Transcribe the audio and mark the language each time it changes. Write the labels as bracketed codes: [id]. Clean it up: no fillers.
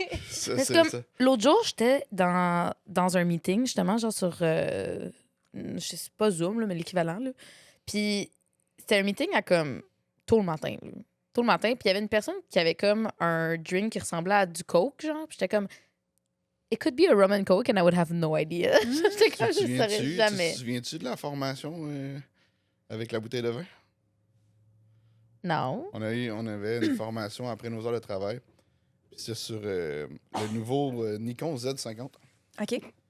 [fr] Ça, Mais c'est comme ça. l'autre jour, j'étais dans un meeting, justement, genre sur, je sais pas Zoom, là, mais l'équivalent, là. Puis c'était un meeting à comme tôt le matin, là. Tôt le matin, puis il y avait une personne qui avait comme un drink qui ressemblait à du Coke, genre. Puis j'étais comme, [en] it could be a rum and Coke and I would have no idea. [fr] J'étais comme, je ne saurais jamais. Tu te souviens-tu de la formation avec la bouteille de vin? Non. On avait une formation après nos heures de travail. Puis c'était sur le nouveau Nikon Z50. OK.